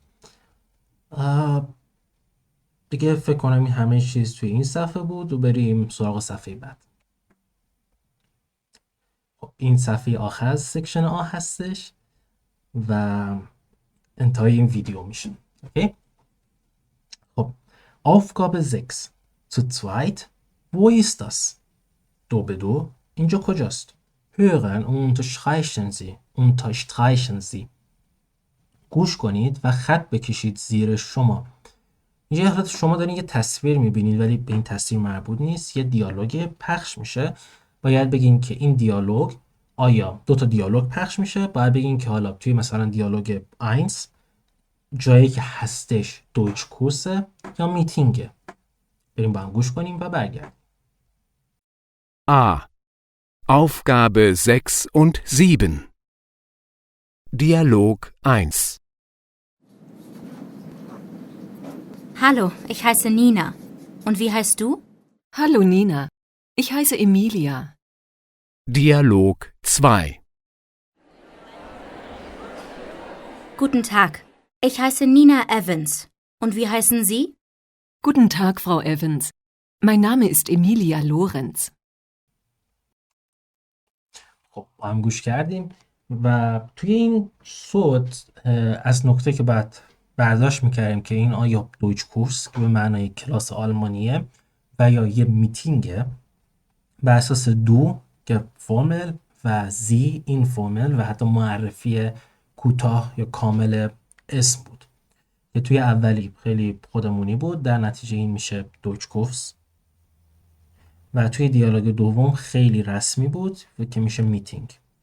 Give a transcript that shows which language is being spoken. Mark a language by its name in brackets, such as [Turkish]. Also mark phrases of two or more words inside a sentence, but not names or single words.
[Persian] دیگه فکر کنم این همه چیز توی این صفحه بود و بریم سراغ صفحه بعد. این صفحه آخر از سکشن آ هستش و انتهای این ویدیو میشه. اوکی؟ [German] خب Aufgabe 6 zu zweit wo ist das؟ [Persian] دو به دو اینجا کجاست؟ [German] hören und unterstreichen Sie. [Persian] گوش کنید و خط بکشید زیر شما. اینجا حالت شما دارین یه تصویر میبینید ولی به این تصویر مربوط نیست. یه دیالوگ پخش میشه. باید بگین که این دیالوگ آیا دو تا دیالوگ پخش میشه. باید بگین که حالا توی مثلا دیالوگ 1 جایی که هستش دویچ کورسه یا میتینگه. بریم با هم گوش کنیم و برگردیم. [German] A. Aufgabe 6 und 7. Dialog 1. Hallo, ich heiße Nina. Und wie heißt du? Hallo Nina, ich heiße Emilia. Dialog 2. Guten Tag, ich heiße Nina Evans. Und wie heißen Sie? Guten Tag, Frau Evans. Mein Name ist Emilia Lorenz. [Persian] خب با هم گوش کردیم و توی این صوت از نکته که بعد برداشت میکردیم که این آیا دویچ کورس که به معنای کلاس آلمانیه و یا یه میتینگه بر اساس دو که فرمل و زی این فرمل و حتی معرفی کوتاه یا کامل اسم بود که توی اولی خیلی خودمونی بود در نتیجه این میشه دویچ کورس و توی دیالوگ دوم خیلی رسمی بود و که میشه میتینگ.